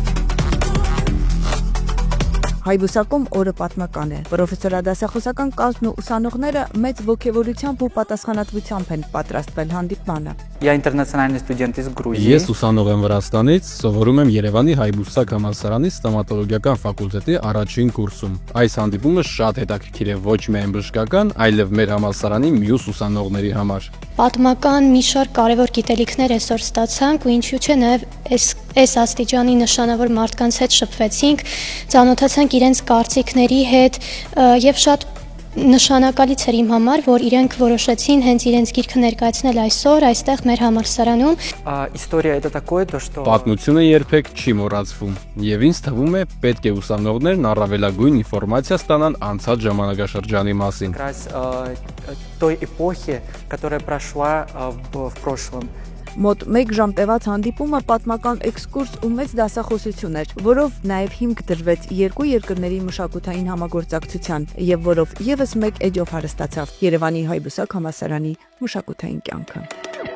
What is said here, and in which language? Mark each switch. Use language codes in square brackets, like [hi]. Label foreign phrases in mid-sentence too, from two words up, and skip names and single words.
[hy] Հայբուսակում օրը պատմական է։ Պրոֆեսորադասախոսական կազմն ու ուսանողները մեծ ոգևորությամբ ու պատասխանատվությամբ են պատրաստվել հանդիպմանը։ [ru] Я интернациональный студент из Грузии. [hy] Ես ուսանող եմ Վրաստանից, սովորում եմ Երևանի Հայբուսակ համալսարանի ստոմատոլոգիական ֆակուլտետի առաջին կուրսում։ Այս հանդիպումը շատ հետաքրքիր է ոչ միայն բժշկական, այլև մեր համալսարանի մյուս ուսանողների համար։ Պատմական մի շարք կարևոր գիտելիքներ այսօր ստացանք ու ինչու՞ չէ նաև այս աստիճանի նշանավոր մարդկանց հետ շփվեցինք, ծանոթացանք իրենց կարծիքների հետ եւ շատ նշանակալից էր իմ համար, որ իրենք որոշեցին հենց իրենց գիրքը ներկայացնել այսօր այստեղ մեր համալսարանում։ [ru] История это такое, то что [hy] Պատմությունը երբեք չի մոռացվում, եւ ինձ թվում է պետք է ուսանողներն առավելագույն ինֆորմացիա ստանան անցած ժամանակաշրջանի մասին։ [ru] как раз той эпохи, которая прошла в прошлом. [hy] Մոտ 1 ժամ տևած հանդիպումը պատմական էքսկուրս ու մեծ դասախոսություն էր, որով նաև հիմք դրվեց երկու երկրների մշակութային համագործակցության եւ որով եւս մեկ էջով հարստացավ Երևանի Հայբուսակ համալսարանի մշակութային կյանքը։